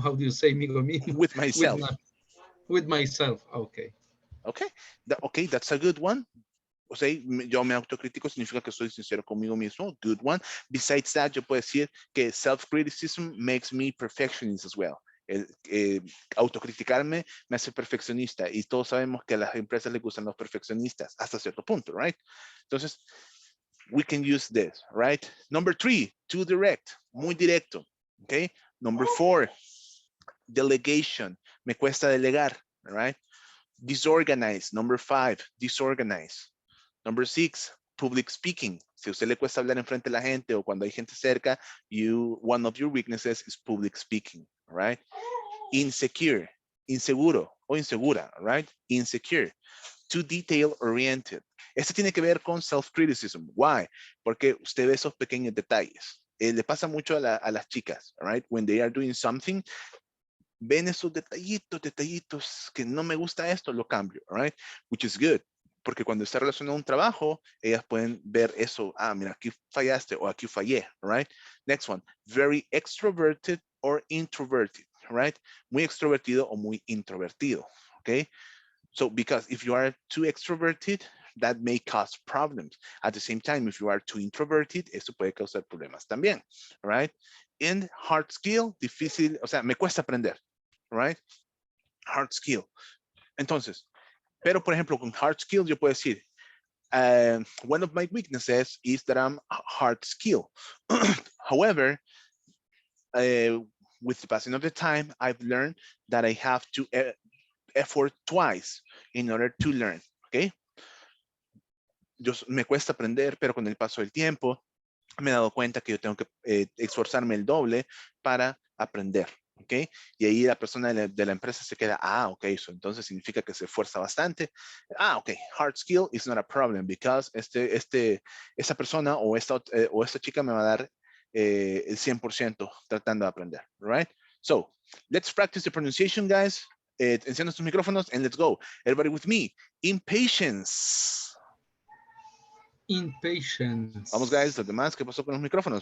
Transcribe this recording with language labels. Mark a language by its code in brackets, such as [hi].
[en] How do you say [es] migo mismo? [en] With myself. With myself. Okay. Okay. Okay, that's a good one. [es] O sea, yo me autocritico significa que soy sincero conmigo mismo. [en] Good one. Besides that, [es] yo puedo decir que [en] self-criticism makes me perfectionist as well. [es] Autocriticarme me hace perfeccionista y todos sabemos que a las empresas les gustan los perfeccionistas hasta cierto punto, right? Entonces, [en] we can use this, right? Number 3, too direct, [es] muy directo, [en] okay? Number 4, delegation, [es] me cuesta delegar, [en] right? Disorganized, number 5, disorganized. Number 6, public speaking. [es] Si a usted le cuesta hablar en frente de la gente o cuando hay gente cerca, [en] one of your weaknesses is public speaking, [es] right? [en] Insecure, [es] inseguro o insegura, [en] right? Insecure. Too detail oriented. [es] Este tiene que ver con [en] self-criticism. Why? [es] Porque usted ve esos pequeños detalles. Le pasa mucho a las chicas, right? [en] When they are doing something, [es] ven esos detallitos que no me gusta esto, lo cambio, right? [en] Which is good. [es] Porque cuando está relacionado a un trabajo, ellas pueden ver eso. Ah, mira, aquí fallaste o aquí fallé, right? [en] Next one, very extroverted or introverted, right? [es] Muy extrovertido o muy introvertido, okay? [en] So, because if you are too extroverted, that may cause problems. At the same time, if you are too introverted, [es] eso puede causar problemas también, [en] right? And hard skill, [es] difícil, o sea, me cuesta aprender, [en] right? Hard skill. [es] Entonces, pero por ejemplo, con hard skill yo puedo decir, [en] one of my weaknesses is that I'm hard skill. However, with the passing of the time, I've learned that I have to effort twice in order to learn, ¿ok? [es] Me cuesta aprender, pero con el paso del tiempo me he dado cuenta que yo tengo que esforzarme el doble para aprender, ¿ok? Y ahí la persona de la empresa se queda, ok, eso entonces significa que se esfuerza bastante. [en] Ok, hard skill is not a problem because [es] esa persona o esta chica me va a dar el 100% tratando de aprender, right? [en] So, let's practice the pronunciation, guys. [es] Enciendan sus micrófonos [en] and let's go. Everybody with me. Impatience. Impatience. [es] Vamos, guys, los demás, ¿qué pasó con los micrófonos?